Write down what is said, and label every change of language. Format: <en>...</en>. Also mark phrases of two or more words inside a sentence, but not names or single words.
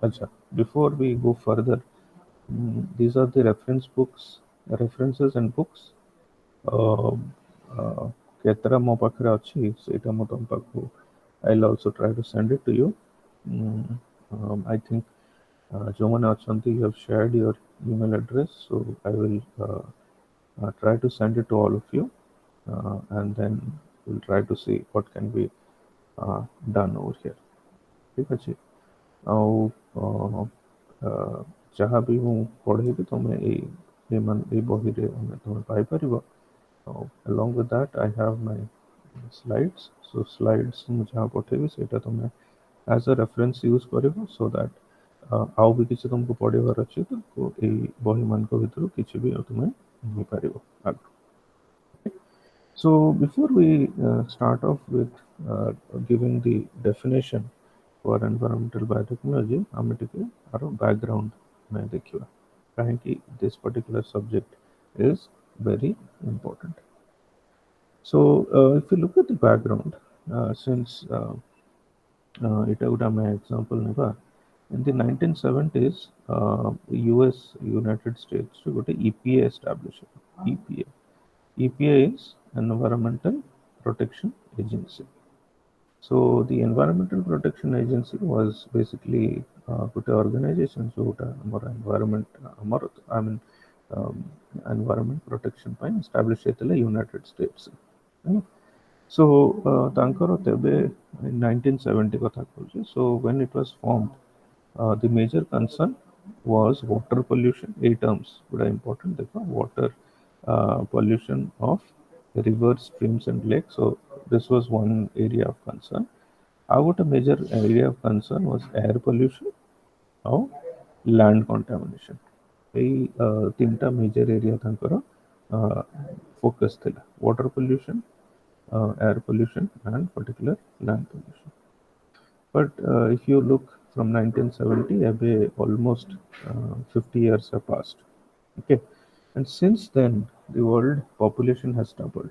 <en>अच्छा, before we go further, these are the references and books.</en> <or>କେତେଟା ମୋ ପାଖରେ ଅଛି ସେଇଟା ମୁଁ ତମ ପାଖକୁ</or> <en>I'll also try to send it to you. I think</en> <or>ଯୋଉମାନେ ଅଛନ୍ତି</or> <en>you have shared your email address, so I will try to send it to all of you, and then we'll try to see what can be done over here.</en> <or>ଠିକ ଅଛି. ଆଉ ଯାହା ବି ମୁଁ ପଢ଼େଇବି ତମେ ଏଇ ବହିରେ ତମେ ପାଇପାରିବ.</or> <en>Along with that, I have my slides.</en> <or>So slides ମୁଁ ଯାହା ପଠେଇବି ସେଇଟା ତମେ</or> <en>as a reference use</en> <or>କରିବ,</or> <en>so that</en> <or>ଆଉ ବି କିଛି ତମକୁ ପଢ଼ିବାର ଅଛି ତ ଏଇ ବହିମାନଙ୍କ ଭିତରୁ କିଛି ବି ତମେ ନେଇପାରିବ ଆଗକୁ.</or> <en>So before we start off with giving the definition for environmental biotechnology,</en> <or>ଆମେ ଟିକେ ଆର background ଆମେ ଦେଖିବା କାହିଁକି</or> <en>this particular subject is very important. So if you look at the background, since</en> <or>ଏଇଟା ଗୋଟେ ଆମେ</or> <en>example ନେବା, in the 1970s US United States ଗୋଟେ EPA established. EPA is Environmental Protection Agency. So the Environmental Protection Agency was basically ଗୋଟେ organization</en> <or>ଯୋଉଟା ଆମର</or> <en>environment protection ପାଇଁ establish ହେଇଥିଲା United States.</en> <or>So ତାଙ୍କର ତେବେ in 1970 କଥା କହୁଛି.</or> <en>So when it was formed, the major concern was water pollution. 8 terms would are important. देखो water pollution of rivers, streams and lakes. So this was one area of concern. Our major area of concern was air pollution or land contamination.</en> <or>ଏଇ ତିନିଟା major area ତାଙ୍କର focus ଥିଲା.</or> <en>Water pollution, air pollution and particular land pollution. But if you look from 1970, almost 50 years have passed. Okay, and since then the world population has doubled.</en>